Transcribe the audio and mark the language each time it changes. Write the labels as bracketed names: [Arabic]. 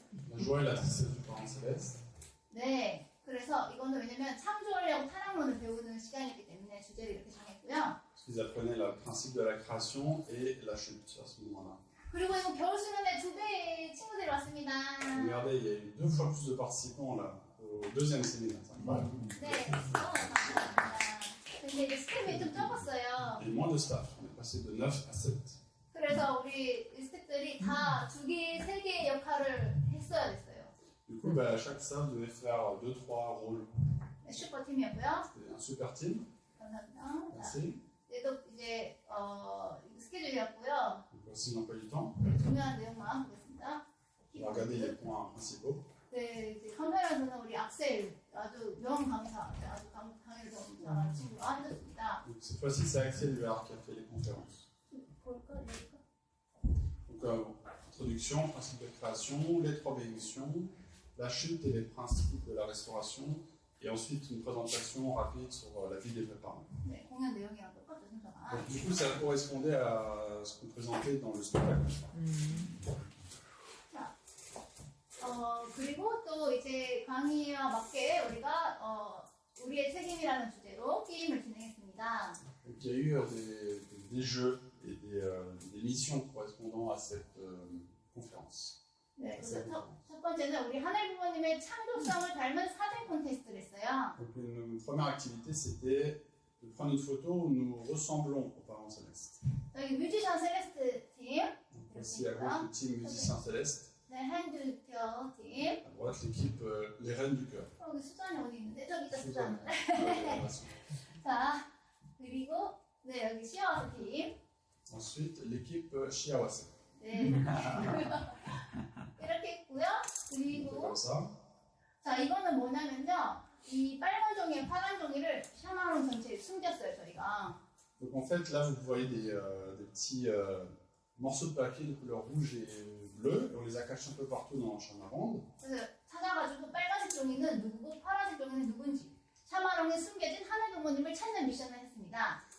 [French] La joie et la tristesse du parent céleste. [Korean] 네, 그래서 이거는 왜냐면 창조하려고 타락론을 배우는 시간이기 때문에 주제를 이렇게 정했고요. [French] Parce qu'ils apprenaient le principe de la création et la chute à ce moment-là. [Korean] 그리고 이거 겨울 수련회 2배의 친구들이 왔습니다. [French] Regardez, il y a eu 2 fois plus de participants là, au deuxième séminaire. C'est incroyable. [Korean] 네, 감사합니다. 근데 이제 스텝이 좀 적었어요. [French] Et moins de staff. On est passé de 9 à 7. [Korean] 그래서 우리 스텝들이 다 2개, 3개의 역할을 했어야 됐어요. [French] Du coup, bah, chaque staff devait faire 2-3 rôles. [Korean] 네, 슈퍼팀이었고요. [French] C'était un super team. [Korean] 감사합니다. 자, [French] Merci. [Korean] 또 이제 스케줄이었고요. [French] Donc, voici l'emploi du temps. [Korean] 네, 중요한 내용만 보겠습니다. [French] On va regarder les points principaux. [Korean] 네, 이제 카메라에서는 우리 악셀 아주 명 강사, 아주 강의를 좀 잘하는 친구가 앉았습니다. [French] Donc, cette fois-ci, c'est Axel Huard qui a fait les conférences. [Korean] 볼까? 볼까? [French] Donc, introduction, principe de création, les 3 bénédictions, la chute et les principes de la restauration, et ensuite une présentation rapide sur la vie des parents. [Korean] 네, 공연 내용이랑 똑같은 순서가. [French] Donc, du coup, ça correspondait à ce qu'on présentait dans le spectacle. [Korean] 그리고 또 이제 강의와 맞게 우리가 우리의 책임이라는 주제로 게임을 진행했습니다. [French] Donc, il y a eu des jeux et des missions correspondant à cette conférence. [Korean] 네, 그래서 첫 번째는 우리 하늘 부모님의 창조성을 닮은 사진 콘테스트를 했어요. [French] Donc, une première activité, c'était de prendre une photo où nous ressemblons aux parents célestes. [Korean] 여기 뮤지션 셀레스트 팀, [French] Donc, voici à gauche le team musicien céleste, [Korean] 네, 핸드케어 팀. [French] à droite l'équipe les reines du cœur. [Korean] 여기 수잔이 어디 있는데? 저기 있다 수잔. [French] Ensuite, [Korean] 자, 그리고 네, 여기 시아와스 팀. [French] l'équipe Shiawase. [Korean] 네. 이렇게 했고요. 그리고 [French] Comme ça. [Korean] 자, 이거는 뭐냐면요. 이 빨간 종이에 파란 종이를 샤마론 전체에 숨겼어요, 저희가. [French] Donc en fait, là, vous voyez des petits morceaux de papier de couleur rouge et bleue. Et on les a cachés un peu partout dans le chamaronde. [Korean] 그래서 찾아가지고 빨간색 종이는 누구고 파란색 종이는 누군지 샤마론에 숨겨진 하늘 부모님을 찾는 미션을 했습니다.